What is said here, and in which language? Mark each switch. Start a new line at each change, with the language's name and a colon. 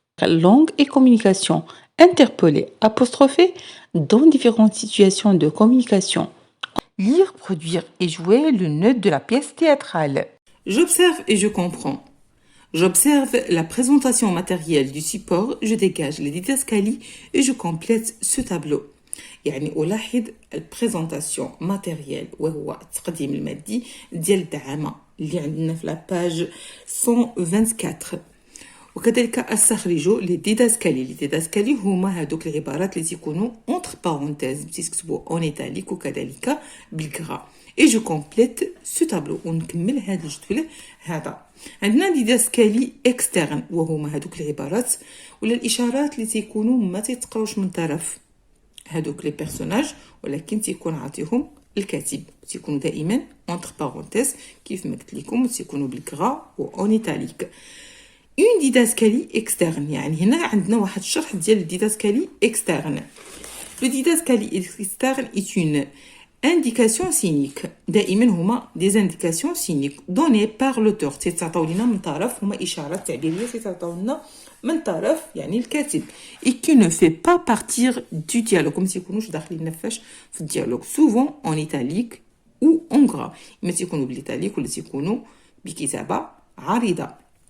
French: Langue et communication, interpeller, apostropher dans différentes situations de communication. Lire, produire et jouer le nœud de la pièce théâtrale. J'observe et je comprends. J'observe la présentation matérielle du support, je dégage les didascalies et je complète ce tableau.
Arabic: يعني ألاحظ البريزونطاسيون ماتيريال وهو التقديم المادي ديال الدعامة اللي عندنا في لاباج 124. وكذلك استخرج لي ديداسكالي هما هادوك العبارات اللي تيكونوا اونتر بارونتيز تيكتبوا اون ايتاليك وكذلك بالكرا اي جو كومبليت سو تابلو ونكمل هذا الجدول هذا. عندنا ديداسكالي اكسترن وهما هادوك العبارات ولا الاشارات اللي تيكونوا ما تيتقراوش من طرف هادوك لي بيرسوناج ولكن تيكون عاطيهم الكاتب تيكونوا دائما اونتر بارونتيز كيف ما قلت لكم تيكونوا بالكرا و اون ايتاليك. اون ديداسكالي اكسترن يعني هنا عندنا واحد الشرح ديال الديداسكالي اكسترن.
French: لو ديداسكالي اكسترن est une indication signque.
Arabic: دائما هما
French: des indications signques données par l'auteur
Arabic: تيتعطاو لينا من طرف هما اشارات تعبيريه تيتعطاو لنا من طرف يعني الكاتب
French: et qui ne fait pas partir du dialogue
Arabic: ما تيكونوش داخلين فاش في الديالوج
French: souvent en italique ou en gras
Arabic: ما تيكونوا بالايطاليك ولا تيكونوا بكتابه عريضه.